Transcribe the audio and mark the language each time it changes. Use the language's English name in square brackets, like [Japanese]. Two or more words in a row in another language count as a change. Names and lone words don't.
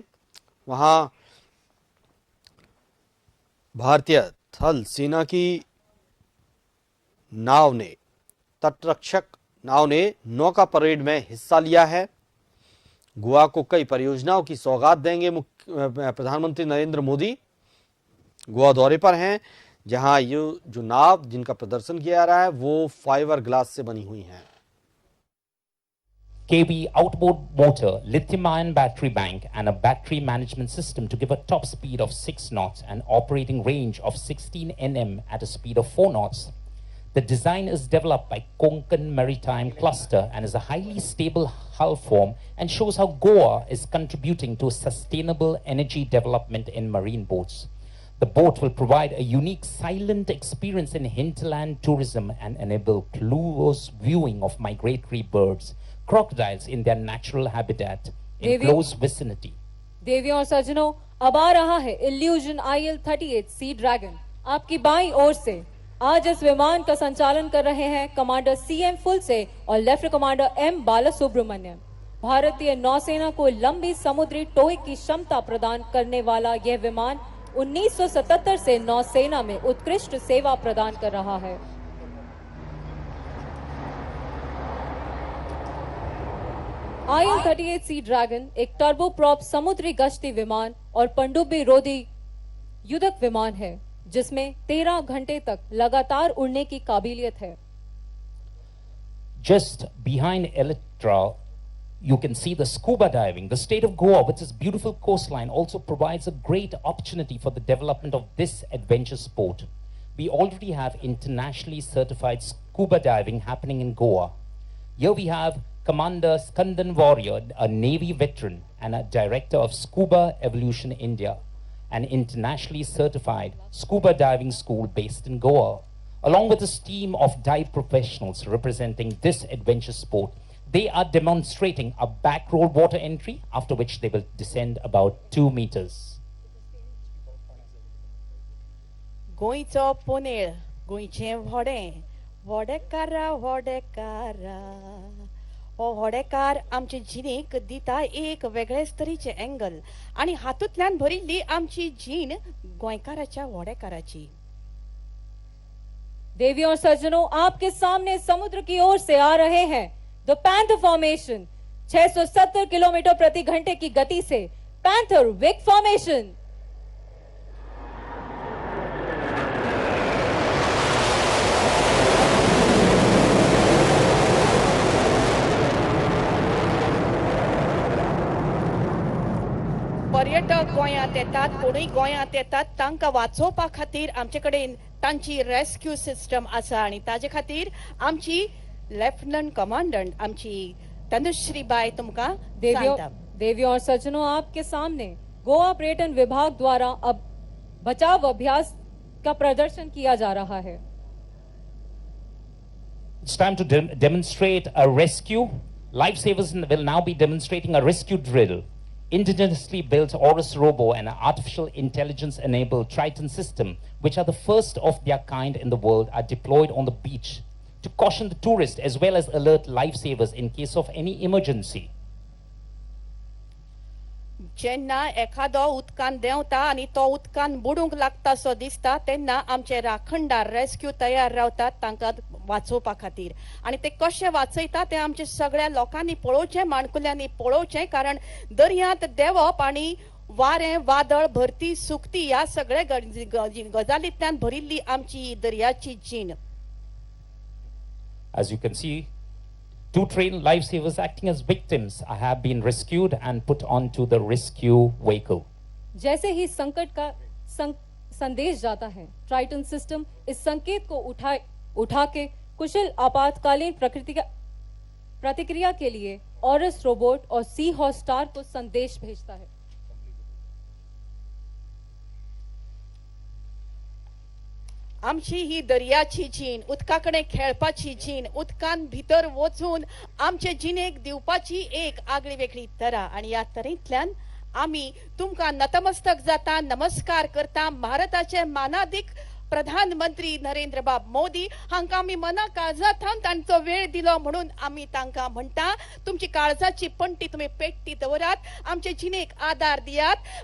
[Hindi] वहां भारतीय थल सेना की तटरक्षक नाव ने नौका परेड में हिस्सा लिया है। गोवा को कई परियोजनाओं की सौगात देंगे प्रधानमंत्री नरेंद्र मोदी। गोवा दौरे पर हैं, जहां ये जो नाव जिनका प्रदर्शन किया जा रहा है वो [English] fiber glass [Hindi] से बनी हुई हैं। [English] kV outboard motor, lithium-ion battery bank, and a battery management system to give a top speed of 6 knots and operating range of 16 nm at a speed of 4 knots. The design is developed by Konkan Maritime Cluster and is a highly stable hull form and shows how Goa is contributing to sustainable energy development in marine boats. The boat will provide a unique silent experience in hinterland tourism and enable close viewing of migratory birds, crocodiles in their natural habitat in close vicinity. [Hindi] देवियों और सज्जनों, अब आ रहा है इल्यूजन IL-38 सी ड्रैगन। आपकी बाईं ओर से आज इस विमान का संचालन कर रहे हैं कमांडर CM फुलसे और [English] lieutenant commander [Hindi] M बालासुब्रमण्यम। भारतीय नौसेना को लंबी समुद्री टोय की क्षमता प्रदान करने वाला यह विमान 1977 से नौसेना में उत्कृष्ट सेवा प्रदान कर रहा है। IL-38 सी ड्रैगन एक टर्बोप्रॉप समुद्री गश्ती विमान और पनडुब्बी रोधी युद्धक विमान है, जिसमें 13 घंटे तक लगातार उड़ने की काबिलियत है। [English] Just behind Electra, you can see the scuba diving. The state of Goa, with its beautiful coastline, also provides a great opportunity for the development of this adventure sport. We already have internationally certified scuba diving happening in Goa. Here we have Commander Skandan Warrior, a Navy veteran and a director of Scuba Evolution India, an internationally certified scuba diving school based in Goa. Along with his team of dive professionals representing this adventure sport, they are demonstrating a back roll water entry, after which they will descend about 2 meters. [Konkani] गोंयचो पोनेळ गोंयचें व्हडें व्हडेकारा व्हडेकारा हो व्हडेकार आमचे जिणेक दिता एक वेगळेच तरेचे एंगल आणि हातूंतल्यान भरिल्ली आमची जीण गोंयकाराच्या व्हडेकाराची। [Hindi] देवियों और सज्जनों, आपके सामने समुद्र की ओर से आ रहे हैं द पैंथर फॉर्मेशन। 670 किलोमीटर प्रति घंटे की गति से पैंथर विग फॉर्मेशन। [Konkani] पर्यटक गोंयांत येतात, कोणूय गोंयांत येतात, तांकां वाचोवपा खातीर आमचे कडेन तांची [English] rescue system [Konkani] आसा आणि ताजे खातीर आमची [English] lieutenant commandant [Konkani] आमची तनुश्री बाई तुमकां सांगता। [Hindi] देवियों और सज्जनों, आपके सामने गोवा पर्यटन विभाग द्वारा अब बचाव अभ्यास का प्रदर्शन किया जा रहा है। [English] It's time to demonstrate a rescue. Lifesavers will now be demonstrating a rescue drill. Indigenously built Horus Robo and an artificial intelligence-enabled Triton system, which are the first of their kind in the world, are deployed on the beach to caution the tourists as well as alert lifesavers in case of any emergency. [Konkani] जेन्ना एखादो उदकान देंवता आणि तो उदकान बुडूंक लागता सो दिसता तेन्ना आमचे राखणदार रेस्क्यू तयार रावतात तांकां वाचोवपा खातीर आणि ते कशे वाचयता ते आमचे सगळ्या लोकांनी पळोवचें, माणकुल्यांनी पळोवचें, कारण दर्यांत देंवप आणि वारें वादळ भरती सुकती ह्या सगळे गजालींतल्यान भरिल्ली आमची दर्याची जीण। [English] As you can see, 2 trained lifesavers acting as victims have been rescued and put onto the rescue vehicle. [Hindi] जैसे ही संकट का संदेश जाता है, ट्राइटन सिस्टम इस संकेत को उठा के कुशल आपातकालीन प्रतिक्रिया के लिए ऑरस रोबोट और सी हॉर्स स्टार को संदेश भेजता है। [Konkani] आमची ही दर्याची जीण, उदकाकडे खेळपाची जीण, उदकान भितर वचून आमचे जिणेक दिवपाची एक आगळी वेगळी तरा आणि ह्या तरेंतल्यान आमी तुमकां नतमस्तक जाता, नमस्कार करता, भारताचे मानादीक प्रधानमंत्री नरेंद्र बाब मोदी हांकां आमी मना काळजांतल्यान तांचो वेळ दिलो म्हणून आमी तांकां म्हणटा तुमची काळजाची पणटी तुमी पेट्टी दवरात, आमचे जिणेक आदार दियात.